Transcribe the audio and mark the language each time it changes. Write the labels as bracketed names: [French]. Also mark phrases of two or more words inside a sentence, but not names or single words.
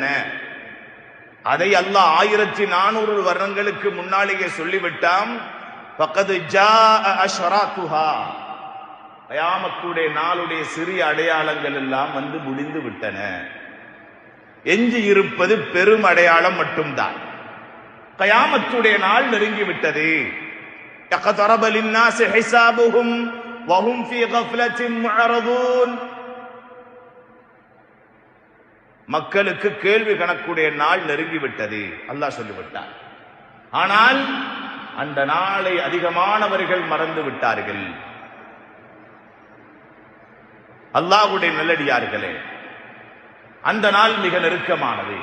[Tamil] அதை அல்லாஹ் 1400 வருடங்களுக்கு முன்னாலேயே சொல்லிவிட்டாம். [Arabic] فقد جاء أشراطها, [Tamil] கயாமத்துடைய நாளுடைய சிறிய அடையாளங்கள் எல்லாம் வந்து முடிந்து விட்டன. எஞ்சி இருப்பது பெரும் அடையாளம் மட்டும்தான். கயாமத்துடைய நாள் நெருங்கிவிட்டது. [Arabic] اقترب للناس حسابهم وهم في غفلة معرضون, [Tamil] மக்களுக்கு கேள்வி கணக்குடைய நாள் நெருங்கிவிட்டது அல்லாஹ் சொல்லிவிட்டார். ஆனால் அந்த நாளை அதிகமானவர்கள் மறந்து விட்டார்கள். அல்லாஹ்வுடைய நல்லடியார்களே, அந்த நாள் மிக நெருக்கமானது.